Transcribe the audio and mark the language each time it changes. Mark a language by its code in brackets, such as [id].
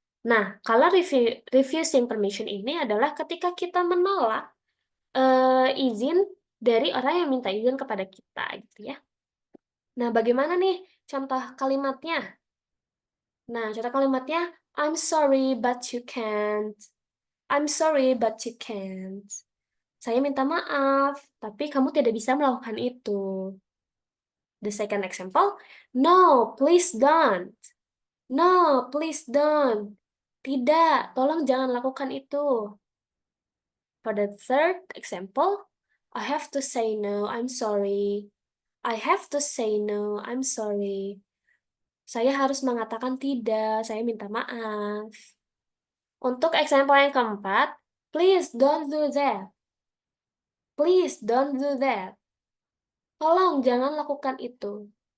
[id] Nah, kalau refusing permission ini adalah ketika kita menolak izin dari orang yang minta izin kepada kita, gitu ya. Nah, bagaimana nih contoh kalimatnya? Nah, contoh kalimatnya, [en] I'm sorry but you can't. I'm sorry but you can't. [id] Saya minta maaf, tapi kamu tidak bisa melakukan itu. [en] The second example, no, please don't. No, please don't. [id] Tidak, tolong jangan lakukan itu. [en] For the third example, I have to say no, I'm sorry. I have to say no, I'm sorry. [id] Saya harus mengatakan tidak, saya minta maaf. Untuk [en] example [id] yang keempat, [en] please don't do that. Please don't do that. [id] Tolong jangan lakukan itu.